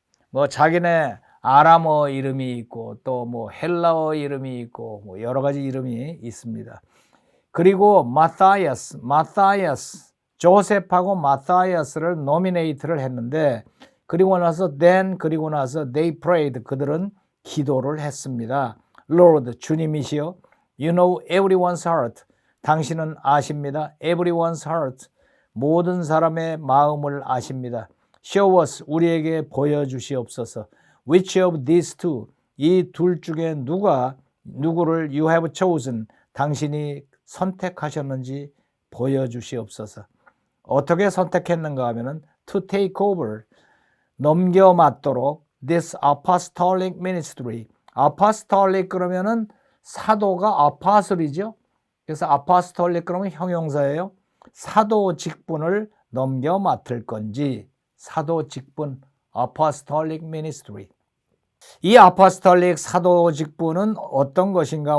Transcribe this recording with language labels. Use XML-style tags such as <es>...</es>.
<ko>뭐 자기네 아람어 이름이 있고 또 뭐 헬라어 이름이 있고 뭐 여러 가지 이름이 있습니다. 그리고 마타이아스, 조셉하고 마타이아스를 노미네이트를 했는데 그리고 나서</ko> <en>they prayed,</en> <ko>그들은 기도를 했습니다.</ko> <en>Lord,</en> <ko>주님이시여,</ko> <en>you know everyone's heart,</en> <ko>당신은 아십니다.</ko> <en>Everyone's heart,</en> <ko>모든 사람의 마음을 아십니다.</ko> <en>Show us,</en> <ko>우리에게 보여주시옵소서.</ko> <en>Which of these two,</en> <ko>이 둘 중에 누구를</ko> <en>you have chosen,</en> <ko>당신이 선택하셨는지 보여주시옵소서. 어떻게 선택했는가 하면은</ko> <en>to take over,</en> <ko>넘겨맡도록</ko> <en>this apostolic ministry.</en> <ko>apostolic 그러면은 사도가 아파솔이죠. 그래서 apostolic 그러면 형용사예요. 사도 직분을 넘겨맡을 건지, 사도 직분 apostolic ministry. 이 아포스톨릭 사도 직분은 어떤 것인가?</ko>